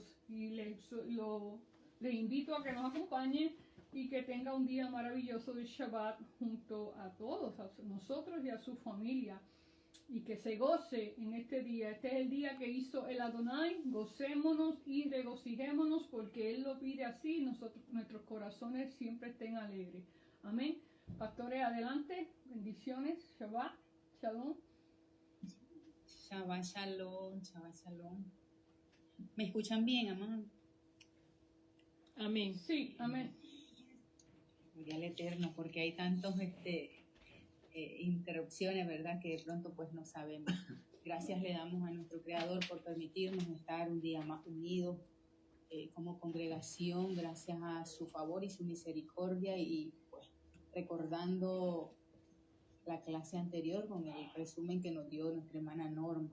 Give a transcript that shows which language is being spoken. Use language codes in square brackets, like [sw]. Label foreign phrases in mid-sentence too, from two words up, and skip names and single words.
[es] Y les invito a que nos acompañen y que tenga un día maravilloso de Shabbat junto a todos, a nosotros y a su familia. Y que se goce en este día. Este es el día que hizo el Adonai. Gocémonos y regocijémonos porque Él lo pide así. Nuestros corazones siempre estén alegres. Amén. Pastores, adelante. Bendiciones. [he] שבת. שלום. שבת שלום. שבת שלום. [es] ¿Me escuchan bien, amado? Amén. Sí, amén. Gloria al Eterno, porque hay tantos interrupciones, ¿verdad? Que de pronto pues no sabemos. Gracias le damos a nuestro Creador por permitirnos estar un día más unidos como congregación, gracias a su favor y su misericordia, y pues recordando la clase anterior con el resumen que nos dio nuestra hermana Norma.